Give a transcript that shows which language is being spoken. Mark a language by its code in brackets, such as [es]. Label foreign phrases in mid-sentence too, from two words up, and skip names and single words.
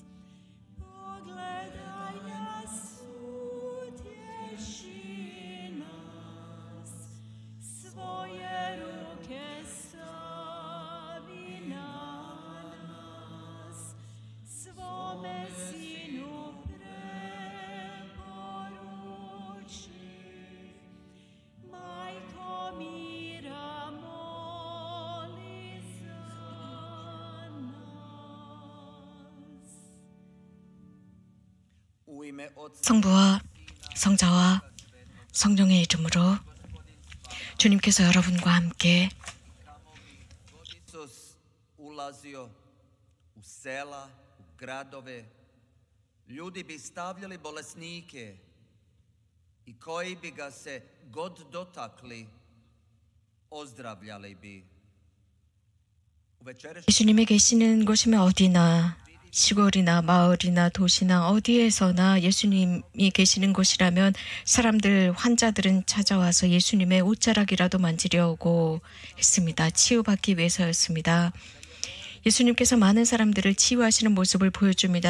[hr] Pogledaj nas, utješi nas, svoje ruke stavi na nas, svome sinu preporuči. Majko mira, moli za nas. [ko] 성부와 성자와 성령의 이름으로 주님께서 여러분과 함께 [hr] Isus ulazio u sela, u gradove, ljudi bi stavljali bolesnike i koji bi ga se god dotakli, ozdravljali bi. [ko] 예수님이 계시는 곳이면 어디나 시골이나 마을이나 도시나 어디에서나 예수님이 계시는 곳이라면 사람들, 환자들은 찾아와서 예수님의 옷자락이라도 만지려고 했습니다. 치유받기 위해서였습니다. 예수님께서 많은 사람들을 치유하시는 모습을 보여줍니다.